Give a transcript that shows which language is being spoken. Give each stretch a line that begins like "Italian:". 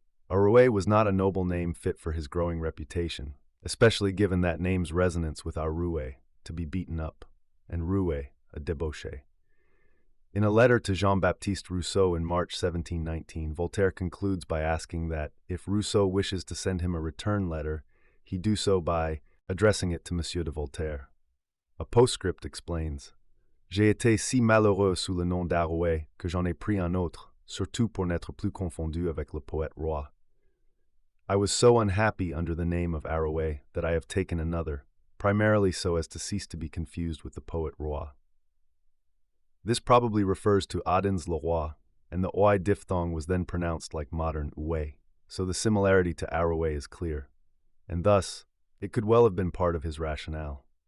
English: Arouet was not a noble name fit for his growing reputation, especially given that name's resonance with Arouet, to be beaten up, and roué, a debauché. In a letter to Jean-Baptiste Rousseau in March 1719, Voltaire concludes by asking that, if Rousseau wishes to send him a return letter, he do so by addressing it to Monsieur de Voltaire.
French: A postscript explains, J'ai été si malheureux sous le nom d'Arouet que j'en ai pris un autre, surtout pour n'être plus confondu avec le poète roi.
English: I was so unhappy under the name of Arouet that I have taken another, primarily so as to cease to be confused with the poet roi. This probably refers to Aden's le roi, and the oi diphthong was then pronounced like modern oué, so the similarity to Arouet is clear, and thus, it could well have been part of his rationale.